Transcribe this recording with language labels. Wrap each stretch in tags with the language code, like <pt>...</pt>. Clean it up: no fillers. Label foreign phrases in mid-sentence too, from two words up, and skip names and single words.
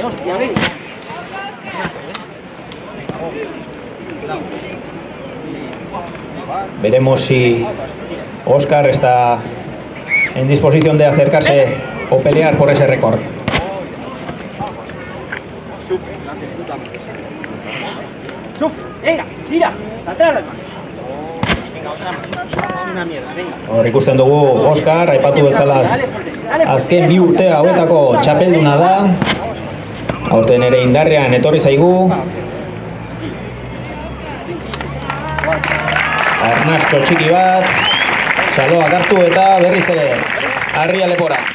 <es>Veremos si Óscar está en disposición de acercarse o pelear por ese récord. Venga, tira, atrás. Venga, otra más. Es una mierda, venga.</es> <eu>Hor ikusten dugu Óscar, aipatu bezala azken 2 urte hauetako txapelduna da. Aurten ere indarrean etorri zaigu. Arnastxo txiki bat, saloak hartu eta berriz ere harria lepora.</eu>